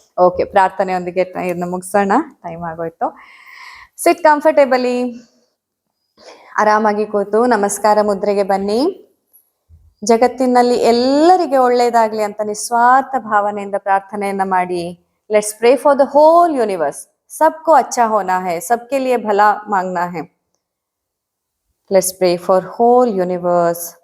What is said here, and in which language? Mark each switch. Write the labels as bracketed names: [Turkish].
[Kannada] Okay, ಪ್ರಾರ್ಥನೆಯೊಂದಿಗೆ ಇದನ್ನ ಮುಗಿಸೋಣ, time ಆಗೋಯ್ತು. [English] sit comfortably, [Kannada] ಆರಾಮಾಗಿ ಕೂತು ನಮಸ್ಕಾರ ಮುದ್ರೆಗೆ ಬನ್ನಿ. ಜಗತ್ತಿನಲ್ಲಿ ಎಲ್ಲರಿಗೆ ಒಳ್ಳೇದಾಗ್ಲಿ ಅಂತ ನಿಸ್ವಾರ್ಥ ಭಾವನೆಯಿಂದ ಪ್ರಾರ್ಥನೆಯನ್ನ ಮಾಡಿ. [English] Let's pray for the whole universe. [Hindi] सबको अच्छा होना है, सबके लिए भला मांगना है. [English] Let's pray for whole universe.